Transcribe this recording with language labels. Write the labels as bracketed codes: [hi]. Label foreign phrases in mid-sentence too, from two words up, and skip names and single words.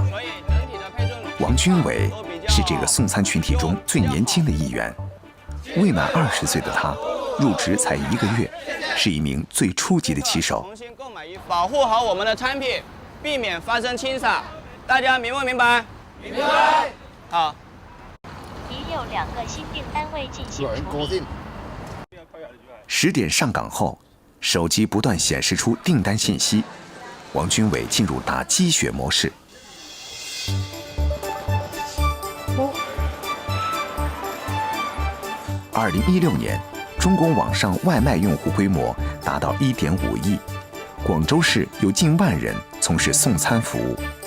[zh] 王軍偉是這個送餐群體中最年輕的一員，未滿20歲的他，入職才1個月，是一名最初級的騎手。保護好我們的產品，避免發生清掃。大家明不明白？明白。好。已有2個新訂單位進行處理。 10点上岗后，手机不断显示出订单信息，王军伟进入打鸡血模式。2016年，中国网上外卖用户规模达到1.5亿，广州市有近万人从事送餐服务。